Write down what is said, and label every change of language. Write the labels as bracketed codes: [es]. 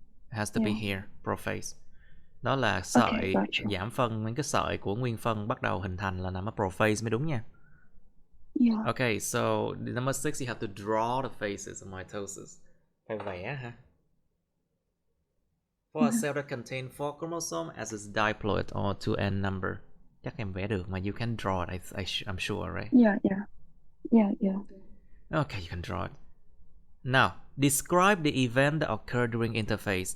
[en] It has to be here, prophase. [vi] Đó là sợi giảm phân, những cái sợi của nguyên phân bắt đầu hình thành là nằm ở prophase mới đúng nha. [en] Yeah. Okay, so number 6, you have to draw the phases of mitosis. [vi] Phải vẽ hả? [en] For a cell that contains 4 chromosomes as its diploid or 2n number. [vi] Chắc em vẽ được mà, [en] you can draw it, I'm sure, right? Yeah. Okay, you can draw it. Now, describe the event that occurred during interphase.